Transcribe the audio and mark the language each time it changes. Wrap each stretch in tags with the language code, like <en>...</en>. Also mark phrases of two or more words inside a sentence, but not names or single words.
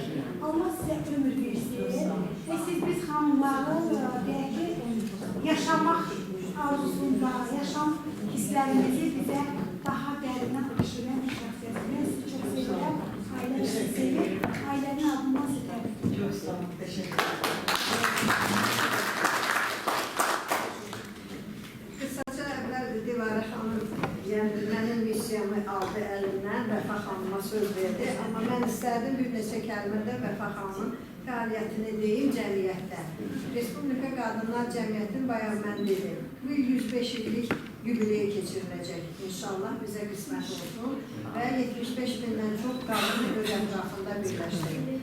<az>Allah sizə ömür versin və siz biz xanımların yaşamaq arzusunda, yaşam hisslərimizi bizə daha dərindən aşıran bir şəxsiyyət. Mən sizi çox sevirəm, ailə sevir, ailənin adından sizi təbrik edirəm.</az> <tr>Çok sağ olun, teşekkür ederim.</tr> <az>Kısaca əvvəldir Dilarə xanım, yəni mənim missiyamı aldı əlindən, Vəfa xanıma söz verdi. Amma mən istərdim bir neçə kəlmədə Vəfa xanımın fəaliyyətini deyim cəmiyyətdə. Respublika Qadınlar Cəmiyyətinin bayaq mən dedim. Bu 105 illik yubileyi keçiriləcək. İnşallah bizə qismət olsun və 75 bindən çox qadını öz ətrafında birləşdirir.</az>